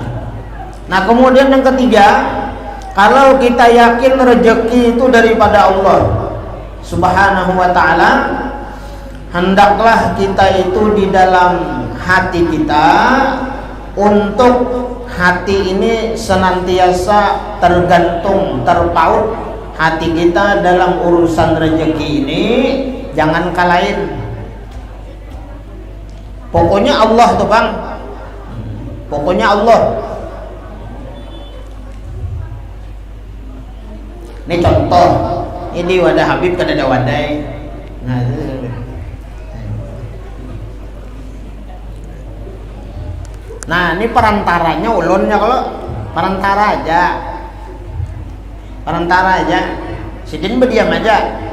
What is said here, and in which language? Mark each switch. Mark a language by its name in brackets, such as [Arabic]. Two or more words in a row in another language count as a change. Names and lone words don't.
[Indonesian] Nah kemudian yang ketiga, kalau kita yakin rezeki itu daripada Allah [Arabic] سبحانه وتعالى, [Indonesian] hendaklah kita itu di dalam hati kita, untuk hati ini senantiasa tergantung, terpaut hati kita dalam urusan rezeki ini, jangan kalahin. Pokoknya Allah tuh bang, pokoknya Allah. [Banjar] Ini contoh, ini wadah Habib kada ada wadai. Nah ini perantaranya ulunnya, kalau perantara aja, sidin berdiam aja.